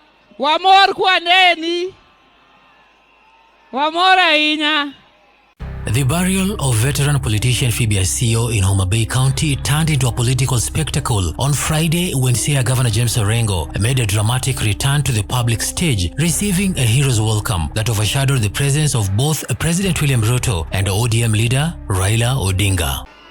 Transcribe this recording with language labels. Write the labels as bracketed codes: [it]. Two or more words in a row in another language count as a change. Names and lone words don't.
[luo] Wamor kwaneni. Wamor ahinya. [en] The burial of veteran politician Phoebe Asiyo in Homa Bay County turned into a political spectacle on Friday when Siaya Governor James Orengo made a dramatic return to the public stage, receiving a hero's welcome that overshadowed the presence of both President William Ruto and ODM leader Raila Odinga.